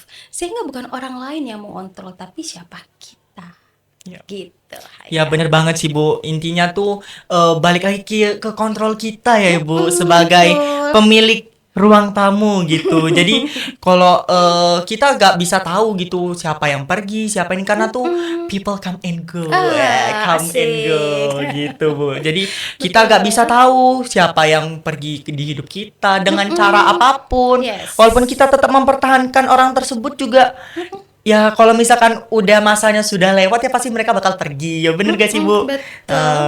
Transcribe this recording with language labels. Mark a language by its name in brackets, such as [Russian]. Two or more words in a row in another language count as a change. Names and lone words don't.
[Indonesian] Sehingga bukan orang lain yang mengontrol, tapi siapa kita. Ya. Gitu, Ya Haikal. bener banget sih Bu. Intinya tuh balik lagi ke kontrol kita ya Bu sebagai Betul. pemilik ruang tamu gitu. Jadi kalau kita gak bisa tahu gitu siapa yang pergi, siapa ini karena tuh Mm-mm. [English] people come and go, come and Asik. [Indonesian] go gitu Bu. Jadi kita gak bisa Betul. tahu siapa yang pergi di hidup kita dengan cara Mm-mm. apapun. Walaupun Yes. kita tetap mempertahankan orang tersebut juga. Ya, kalau misalkan udah masanya sudah lewat ya pasti mereka bakal pergi. Ya bener gak sih, Bu? Betul.